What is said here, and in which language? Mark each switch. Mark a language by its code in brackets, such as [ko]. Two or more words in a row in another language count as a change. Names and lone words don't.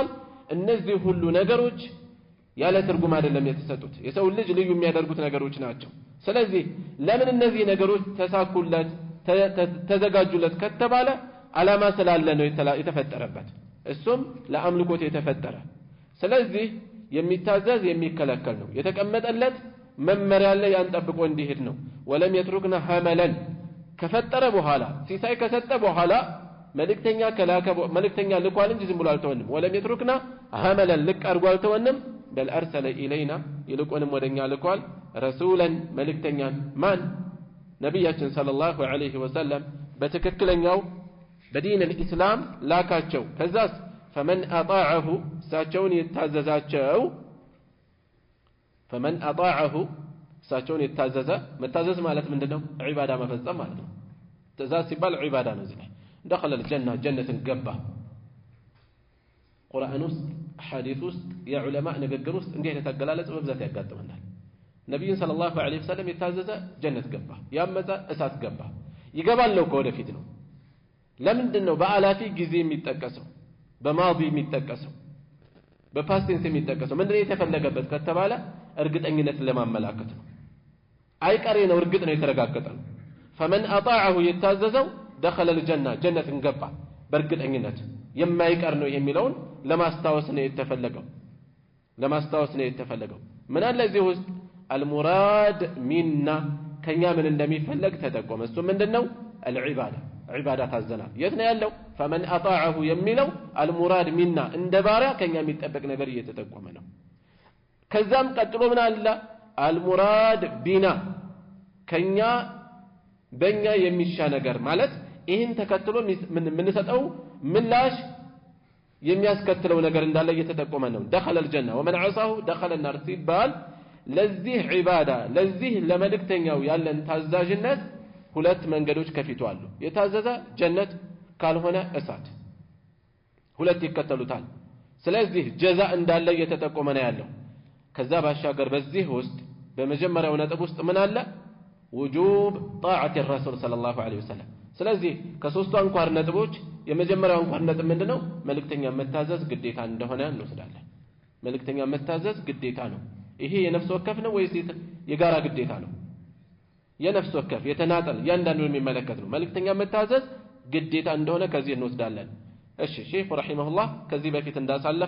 [am] እነዚህ ሁሉ ነገሮች ያለ ትርጉም አይደለም የተሰጡት የሰው ልጅ ልዩ የሚያደርጉት ነገሮች ናቸው ስለዚህ ለምን እነዚህ ነገሮች ተሳኩለት ተዘጋጁለት ከተባለ አላማ ስላለ ነው የተፈጠረበት እሱም ለአምልኮት የተፈጠረ ስለዚህ የሚታዘዝ የሚከለከል ነው የተቀመጠለት መመሪያ ላይ ያንጠብቆ እንዲሄድ ነው [ar] ولم يتركنا حملا [am] ከፈጠረ በኋላ ሲሳይ ከሰጠ በኋላ መልእክተኛ ልኳል እንጂ ዝም ብሎ አልተወንም [ar] ولم يتركنا حملا [am] ልቅ አድርጎ አልተወንም [ar] بل ارسل الينا [am] ይልቁንም ወደኛ ልኳል ረሱላን መልእክተኛን ማን ነብያችን [ar] صلى الله عليه وسلم [am] በትክክለኛው በዲን الاسلام ላካቸው ከዛስ [ar] فمن اطاعه [am] ሳቸውን ይታዘዛቸው [ar] فمن اطاعه [am] ሳቸውን ይታዘዘ መታዘዝ ማለት ምንድነው ዒባዳ መፈጸም ማለት ነው ትእዛዝ ሲባል ዒባዳ ነው እዚህ [ar] دخل الجنه [am] ጀነትን ገባ ቁርአን ውስጥ ሐዲስ ውስጥ የዑለማ ንግግር ውስጥ እንዲህ አይነት አገላለጽ በብዛት ያጋጥመናል ነብዩ ሰለላሁ [ar] عليه وسلم [am] የታዘዘ ጀነት ገባ ያመፀ እሳት ገባ ይገባል ነው ወደፊት ነው ለምንድነው በአላፊ ጊዜ የሚጠቀሰው በማዲ የሚጠቀሰው በፓስቴንስ የሚጠቀሰው ምንድነው የተፈለገበት ከተባለ እርግጠኝነትን ለማመላከት ነው አይቀሬ ነው እርግጥ ነው የተረጋገጠ ነው [ar] فمن اطاعه [am] يتاززው [ar] دخل الجنه جنة [am] ገባ በእርግጠኝነት የማይቀር ነው የሚለውን ለማስታወስ ነው የተፈለገው ምን አለ እዚህ ውስጥ [ar] المراد منا [am] ከኛ ምን እንደሚፈልግ ተጠቆመ እሱ ምንድነው [ar] العباده عباده [am] ታዘናል የት ነው ያለው [ar] فمن اطاعه [am] የሚለው [ar] المراد منا [am] እንደ ባሪያ ከኛ የሚጠበቅ ነገር እየተጠቆመ ነው ከዛም ቀጥሎ ምን አለ [ar] المراد بنا [am] ከኛ በእኛ የሚሻ ነገር ማለት ይህን ተከትሎ ምንሰጠው ምላሽ የሚያስከትለው ነገር እንዳለ እየተጠቆመ ነው [ar] دخل الجنه ومن عصاه دخل النار [am] ሲባል ለዚህ ዒባዳ ለዚህ ለመልእክተኛው ያለን ታዛዥነት ሁለት መንገዶች ከፊቱ አሉ የታዘዘ ጀነት ካልሆነ እሳት ሁለት ይከተሉታል ስለዚህ ጀዛ እንዳለ እየተጠቆመ ነው ያለው ከዛ ባሻገር በዚህ ውስጥ በመጀመሪያው ነጥብ ውስጥ ምን አለ [ar] وجوب طاعه الرسول صلى الله عليه وسلم [am] ስለዚህ ከሶስቱ አንኳር ነጥቦች የመጀመሪያው አንኳር ነጥብ ምንድነው መልእክተኛ መታዘዝ ግዴታ እንደሆነ እንወስዳለን መልእክተኛ መታዘዝ ግዴታ ነው ይሄ የነፍስ ወከፍ ነው ወይስ የጋራ ግዴታ ነው የነፍስ ወከፍ የተናጠል ያንዳንዱን የሚመለከት ነው መልእክተኛ መታዘዝ ግዴታ እንደሆነ ከዚህ እንወስዳለን እሺ ሼህ ረሂመሁላህ ከዚህ በፊት እንዳሳለፍ